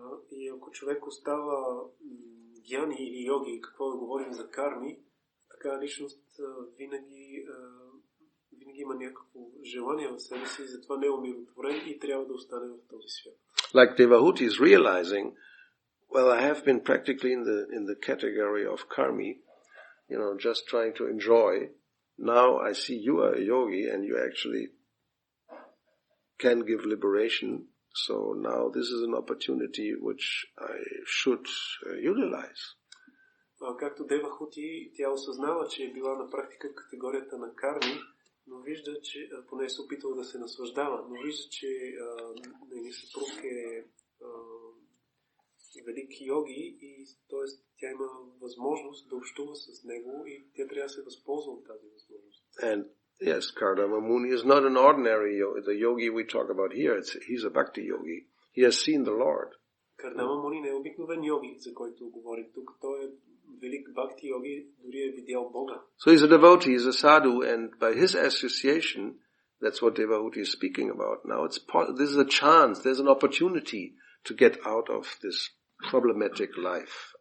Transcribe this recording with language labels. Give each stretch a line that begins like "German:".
Bulgarian: И ако човек остава гьяни или йоги, какво да говорим за карми, така личност винаги има някакво желание в себе си и затова не е умиротворен и трябва да остане в този свят.
English: Like Devahuti is realizing, Well, I have been practically in the category of karmi, just trying to enjoy. Now I see you are a yogi and you actually can give liberation. So now this is an opportunity which I should utilize.
Bulgarian: Както Дева Хути, тя осъзнава, че е била на практика в категорията на карми, но вижда, че поне се опитва да се наслаждава, но вижда, че нейният съпруг е велик йоги и т.е. тя има възможност да общува с него и тя трябва да се възползва от тази възможност.
English: And yes, Kardama Muni is not an ordinary yogi. The yogi we talk about here, he's a Bhakti yogi. He has seen the Lord.
Bulgarian: Кардама Муни не е обикновен йоги, за който говорим тук. Той е велик Бхакти йоги, дори е видял Бога.
English: So he's a devotee, he's a sadhu, and by his association, that's what Devahuti is speaking about now. This is a chance, there's an opportunity to get out of this problematic life.